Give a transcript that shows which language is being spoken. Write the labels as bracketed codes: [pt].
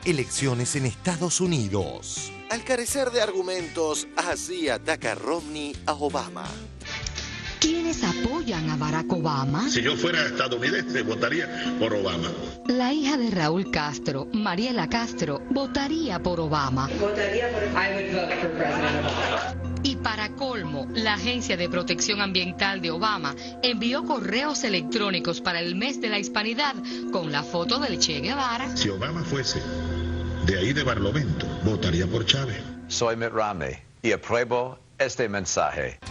[es] Elecciones en Estados Unidos. Al carecer de argumentos, así ataca Romney a Obama. ¿Quiénes apoyan a Barack Obama? Si yo fuera estadounidense, votaría por Obama. La hija de Raúl Castro, Mariela Castro, votaría por Obama. Votaría por [en] I would vote for President Obama. [es] Y para colmo, la Agencia de Protección Ambiental de Obama envió correos electrónicos para el mes de la hispanidad con la foto del Che Guevara. Si Obama fuese de ahí de Barlovento, votaría por Chávez. Soy Mitt Romney y apruebo este mensaje.